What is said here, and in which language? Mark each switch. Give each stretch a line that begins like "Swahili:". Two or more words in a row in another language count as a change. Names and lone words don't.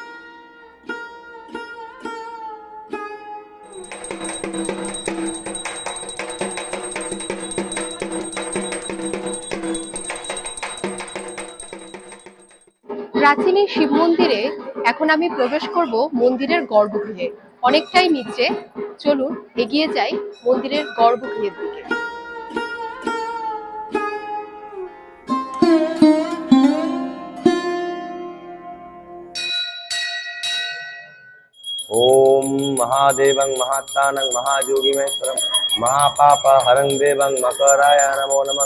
Bangla: প্রাচীন এই শিব মন্দিরে এখন আমি প্রবেশ করব মন্দিরের গর্ভগৃহে, অনেকটাই নিচে। চলুন এগিয়ে যাই মন্দিরের গর্ভগৃহের দিকে।
Sanskrit: ओम महादेवं महात्तानं महायोगिमेश्वरं महापापहरं देवं मकराय नमो नमः।